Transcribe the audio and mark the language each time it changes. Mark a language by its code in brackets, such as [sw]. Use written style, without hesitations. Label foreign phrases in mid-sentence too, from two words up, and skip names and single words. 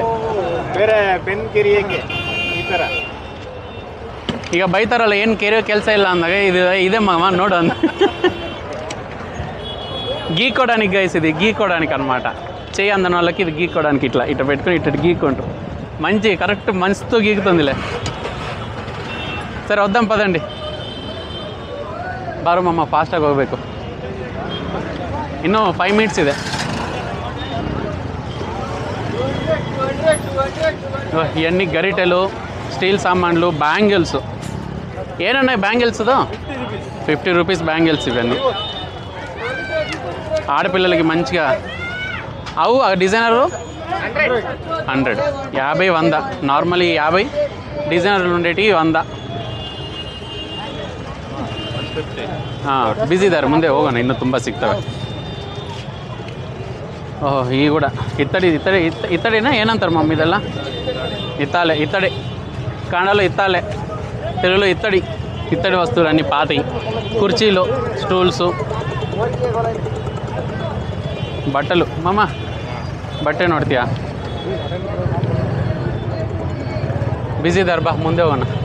[kn] ಬೇರೆ ಪೆನ್ ಕೆರಿಯಕ್ಕೆ ಈ ಥರ ಈಗ ಬೈತಾರಲ್ಲ, ಏನು ಕೆರೆಯೋ ಕೆಲಸ ಇಲ್ಲ ಅಂದಾಗ ಇದು ಇದೆ ಮಾಮ ನೋಡು ಅಂದ. [te] గీక్కోడానికి గైస్, ఇది గీక్కోడానికి అనమాట. చెయ్యి అందని వాళ్ళకి ఇది గీక్కోడానికి ఇట్లా ఇట్లా పెట్టుకుని ఇట్లా గీక్కుంటారు. మంచి కరెక్ట్ మంచితో గీకుతుందిలే. సరే వద్దాం పదండి. [kn] ಬಾರು ಮಾಮ, ಫಾಸ್ಟಾಗಿ ಹೋಗಬೇಕು. ಇನ್ನೂ 5 ಮಿನಿಟ್ಸ್ ಇದೆ. [te] ఇవన్నీ గరిటెలు, స్టీల్ సామాన్లు, బ్యాంగిల్స్. ఏనున్నాయి బ్యాంగిల్స్తో? 50 రూపీస్ బ్యాంగిల్స్ ఇవన్నీ. ఆడపిల్లలకి మంచిగా. అవు డిజైనరు 100, 50, 100. నార్మల్ 50, డిజైనర్లు ఉండేటి 100. [kn] ಬಿಸಿ ಇದ್ದಾರೆ, ಮುಂದೆ ಹೋಗೋಣ, ಇನ್ನೂ ತುಂಬ ಸಿಗ್ತವೆ. ಓಹ್ ಈ ಕೂಡ ಇತ್ತಡಿನ ಏನಂತಾರೆ ಮಮ್ಮಿ ಇದೆಲ್ಲ? [te] ఇత్తాలే, ఇత్తడి కాండలో ఇత్తాలే, తెలుగులో ఇత్తడి వస్తువులు అన్నీ పాతవి. కుర్చీలు, స్టూల్స్, [kn] ಬಟ್ಟಲು. ಮಾಮ ಬಟ್ಟೆ ನೋಡ್ತೀಯಾ? ಬಿಸಿ ಇದ್ದಾರೆ, ಬಾ ಮುಂದೆ ಹೋಗೋಣ.